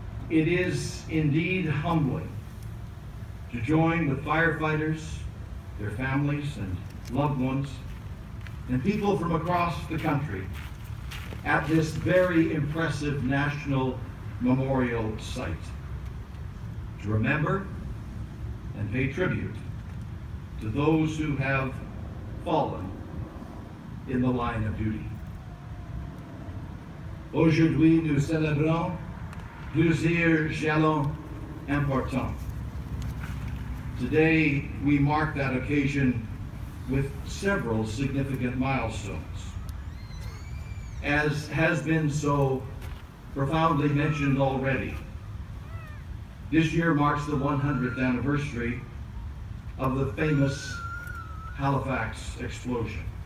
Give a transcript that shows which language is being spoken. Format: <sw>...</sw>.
<en>It is indeed humbling to join with firefighters, their families and loved ones, and people from across the country at this very impressive national memorial site to remember and pay tribute to those who have fallen in the line of duty.</en> <fr>Aujourd'hui, nous célébrons plusieurs jalons importants.</fr> <en>Today, we mark that occasion with several significant milestones. As has been so profoundly mentioned already, this year marks the 100th anniversary of the famous Halifax explosion.</en>